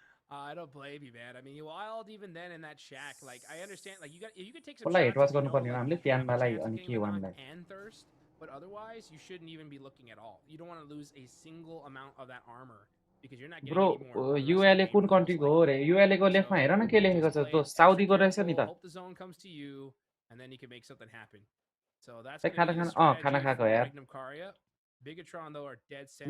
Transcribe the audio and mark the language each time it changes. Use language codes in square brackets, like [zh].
[en] I don't blame you, man. I mean, you wild even then in that shack. Like, I understand. Like, you could take some shots. It was going to be [ne] हामीले प्यानमालाई अनि K1लाई. [en] And thirst, but otherwise, you shouldn't even be looking at all. You don't want to lose a single amount of that armor because you're not getting any more. [ne] Bro, ULA कुन कन्ट्रीको हो रे? ULA को लेखमा हेर न के लेखेको छ त्यो साउदीको रहेछ नि त. [en] Hope the zone comes to you, and then you can make something happen. So that's [ne] खाना खाएको यार. [en] Bigatron though are dead center.